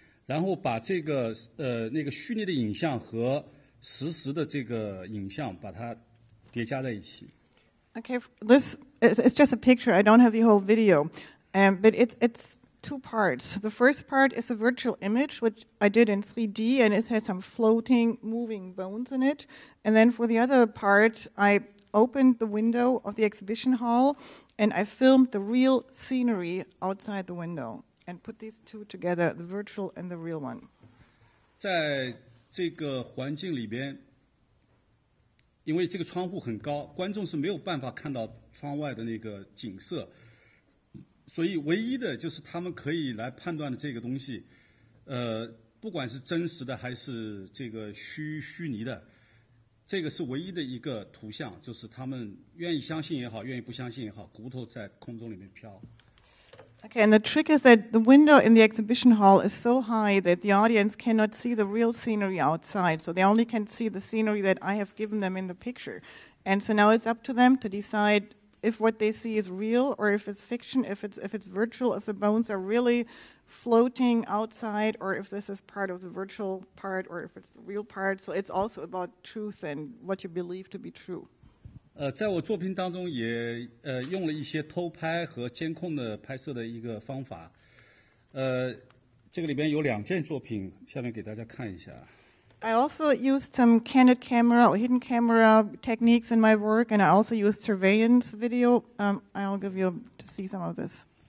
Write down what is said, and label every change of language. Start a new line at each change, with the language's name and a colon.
Chinese: 然后把这个那个虚拟的影像和实时的这个影像把它叠加在一起。
English: Okay, this it's just a picture. I don't have the whole video, but it's two parts. The first part is a virtual image, which I did in 3D, and it has some floating, moving bones in it. And then for the other part, I opened the window of the exhibition hall, and I filmed the real scenery outside the window, and put these two together, the virtual and the real one.
Chinese: 在这个环境里边，因为这个窗户很高，观众是没有办法看到窗外的那个景色，所以唯一的就是他们可以来判断的这个东西，不管是真实的还是这个虚拟的，这个是唯一的一个图像，就是他们愿意相信也好，愿意不相信也好，骨头在空中里面飘。
English: Okay, and the trick is that the window in the exhibition hall is so high that the audience cannot see the real scenery outside, so they only can see the scenery that I have given them in the picture. And so now it's up to them to decide if what they see is real or if it's fiction, if it's virtual, if the bones are really floating outside, or if this is part of the virtual part, or if it's the real part. So it's also about truth and what you believe to be true.
Chinese: 在我作品当中也用了一些偷拍和监控的拍摄的一个方法。这个里边有2件作品，下面给大家看一下。
English: I also used some candid camera or hidden camera techniques in my work, and I also used surveillance video. I'll give you to see some of this.